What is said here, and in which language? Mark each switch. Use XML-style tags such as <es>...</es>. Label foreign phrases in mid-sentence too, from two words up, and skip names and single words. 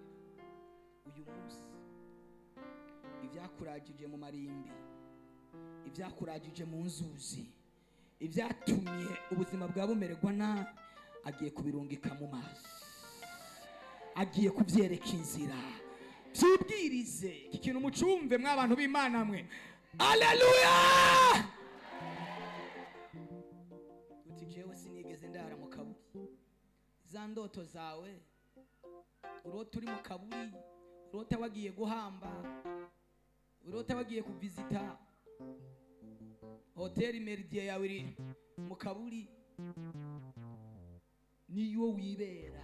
<rn>Uyu munsi ibyakuragije mu marimbi, ibyakuragije mu nzuzi, ibyatumye ubuzima bwa bumererwa nabi, agiye kubirungika mu mazi, agiye kubyereka inzira. Byibwirize iki kintu mucumve mw'abantu b'Imana mwe. Haleluya! Uti jewe sinigeze ndara mu kaburi. Za ndoto zawe urota uri mu kaburi, urota wagiye guhamba, urota wagiye kuvizita hoteli Meridie yawe iri mu kaburi, niyo wibera.</rn>